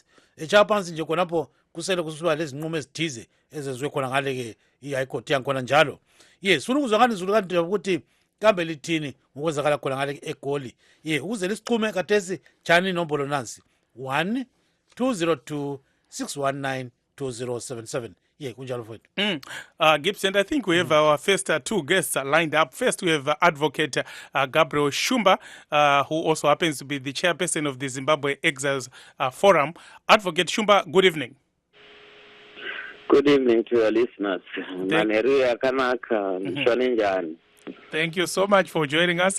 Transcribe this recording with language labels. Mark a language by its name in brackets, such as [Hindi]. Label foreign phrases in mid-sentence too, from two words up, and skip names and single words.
[North Ndebele] Echaya phansi nje khonapho kusele kusuka lezi nqumo ezithize ezenziwe khona ngale ke iHigh Court yankhona njalo. Sifuna ukuzwa ngani izulu kanti ukuthi kambe lithini ngokwenzakala khona ngale eGoli. Ukuze lisichume kathesi chani inombolo nansi 1-202-619-2077. Kunjalo mfowethu. [English] Gibbs, and I think we have our first two guests lined up. First, we have Advocate Gabriel Shumba, who also happens to be the chairperson of the Zimbabwe Exiles Forum. Advocate Shumba, good evening. Good evening to your listeners. Thank you so much for joining us.